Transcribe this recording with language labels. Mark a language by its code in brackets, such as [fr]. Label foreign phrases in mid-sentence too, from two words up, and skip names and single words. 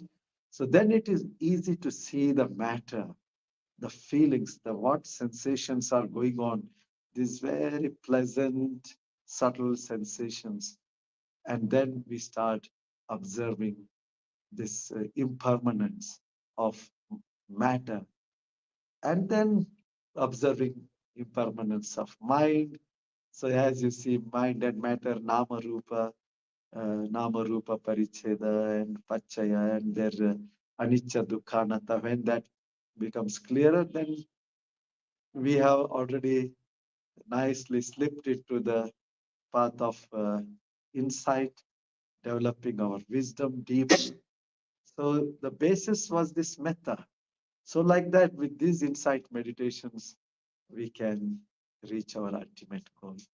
[en] So then it is easy to see the matter, the feelings, the what sensations are going on, these very pleasant, subtle sensations. And then we start observing this impermanence of matter, and then observing impermanence of mind. So as you see, mind and matter, [pi] nama rupa paricheda and pachaya, [en] and their [pi] anicca dukkha anatta. [en] When that becomes clearer, then we have already nicely slipped into the path of insight, developing our wisdom deeply. So the basis was this metta. So like that, with these insight meditations, we can reach our ultimate goal.